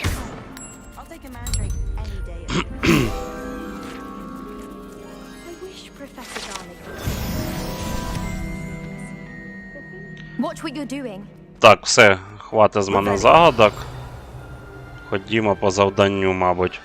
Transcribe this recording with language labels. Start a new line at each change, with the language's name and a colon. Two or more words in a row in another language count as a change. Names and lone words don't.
English: I'll take a mandrake any day. I wish Professor Garlic would. Watch what you're doing.
Ukrainian: Так, все, хватить з мене загадок. Ходімо по завданню, мабуть.